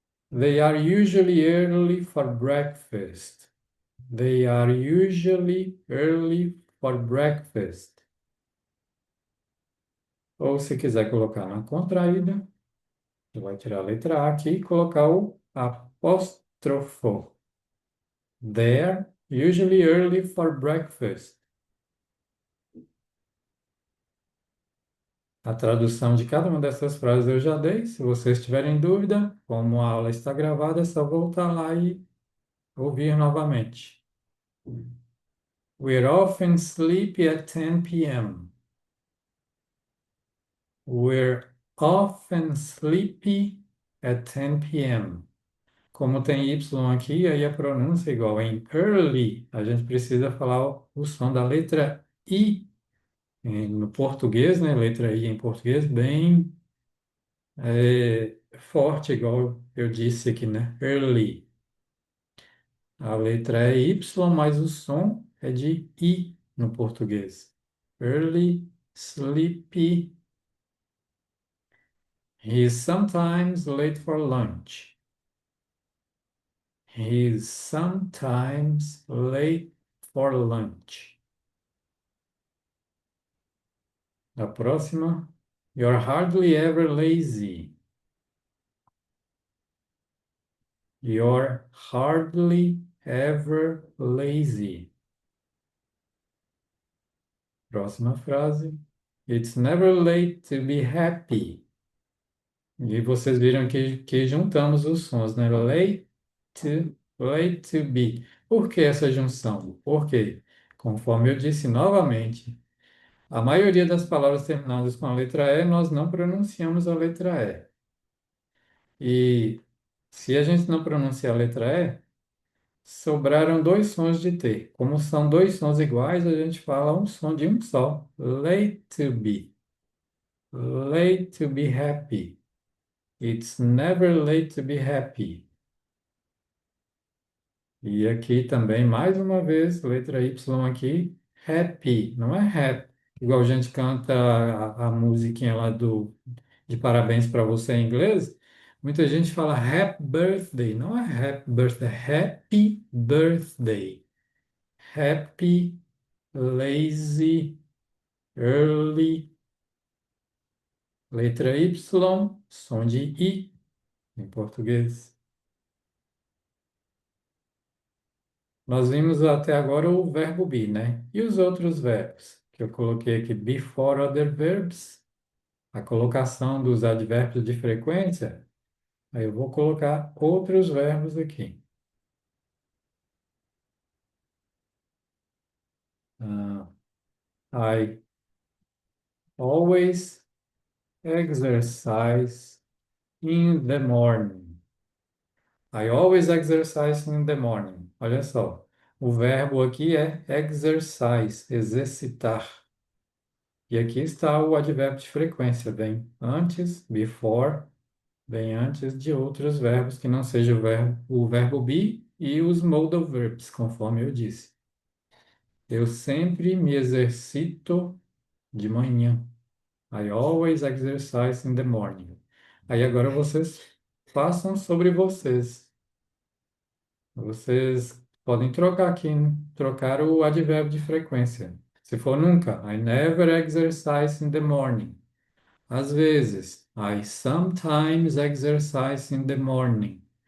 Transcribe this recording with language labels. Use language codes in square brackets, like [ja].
[en] They are usually early for breakfast. They are usually early for breakfast. [pt] Ou se quiser colocar na contraída, você vai tirar a letra A aqui e colocar o apóstrofo. [en] They're usually early for breakfast. [pt] A tradução de cada uma dessas frases eu já dei. Se vocês tiverem dúvida, como a aula está gravada, é só voltar lá e ouvir novamente. [en] We're often sleepy at 10 p.m. We're often sleepy at 10 p.m. [pt] Como tem Y aqui, aí a pronúncia é igual em early. A gente precisa falar o som da letra I no português, né? Letra I em português, bem forte, igual eu disse aqui, né? Early. A letra é Y, mas o som é de I no português. [en] Early, sleepy. He's sometimes late for lunch. He's sometimes late for lunch. [pt] A próxima. [en] You're hardly ever lazy. You're hardly ever lazy. [pt] Próxima frase. [en] It's never late to be happy. [pt] E vocês viram que juntamos os sons, né? [en] Late to be. [pt] Por que essa junção? Porque, conforme eu disse novamente, a maioria das palavras terminadas com a letra E, nós não pronunciamos a letra E. E se a gente não pronuncia a letra E, sobraram dois sons de T. Como são dois sons iguais, a gente fala um som de um só. [en] Late to be. Late to be happy. It's never late to be happy. [pt] E aqui também, mais uma vez, letra Y aqui, happy, não é rap. Igual a gente canta a musiquinha lá de parabéns para você em inglês. Muita gente fala [en] happy birthday. [pt] Não é happy birthday, é happy birthday. [en] Happy, lazy, early. [pt] Letra Y, som de I em português. Nós vimos até agora o verbo be, né? E os outros verbos? Que eu coloquei aqui [en] before other verbs, [pt] a colocação dos advérbios de frequência. Aí eu vou colocar outros verbos aqui. [en] Ah, I always exercise in the morning. I always exercise in the morning. [pt] Olha só, o verbo aqui é exercise, exercitar. E aqui está o advérbio de frequência, vem antes, before, vem antes de outros verbos que não seja o verbo be e os modal verbs, conforme eu disse. Eu sempre me exercito de manhã. I always exercise in the morning. Aí agora vocês façam sobre vocês. Vocês podem trocar aqui, trocar o advérbio de frequência. Se for nunca, [en] I never exercise in the morning. [pt] Às vezes, [en] I sometimes exercise in the morning.